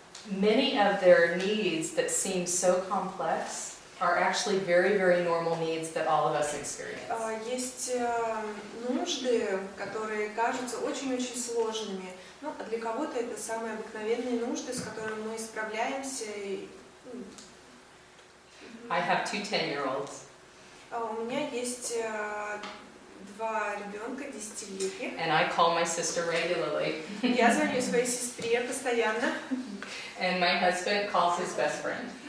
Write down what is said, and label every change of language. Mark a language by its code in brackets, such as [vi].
[en] Many of their needs that seem so complex are actually very, very normal needs that all of us experience. [ru] Есть нужды, которые кажутся очень-очень сложными, ну, а для кого-то это самые обыкновенные нужды, с которыми мы справляемся. [en] I have two 10-year-olds. [ru] У меня есть два ребенка, 10-летних. [en] And I call my sister regularly. [ru] Я звоню своей сестре постоянно. [en] And my husband calls his best friend.